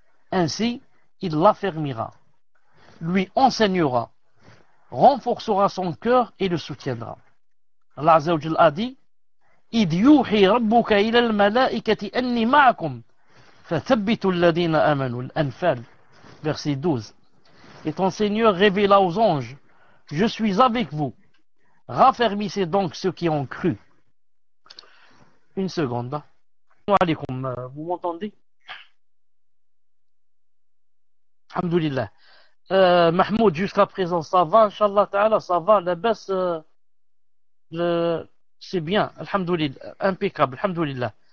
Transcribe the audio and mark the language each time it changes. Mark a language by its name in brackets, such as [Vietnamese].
[French] Ainsi, il l'affermira, lui enseignera, renforcera son cœur et le soutiendra. Allah Azza wa Jalla a dit: [Arabic] إذ يوحي ربك إلى الملائكة أني معكم فثبتوا الذين آمنوا. [French] Al-Anfal, verset 12. Et ton Seigneur révéla aux anges: je suis avec vous. Raffermissez donc ceux qui ont cru. Une seconde. Alaikum, vous m'entendez? Alhamdulillah. Mahmoud, jusqu'à présent, ça va, Inch'Allah Ta'ala, ça va, la baisse, c'est bien, Alhamdulillah, impeccable, Alhamdulillah.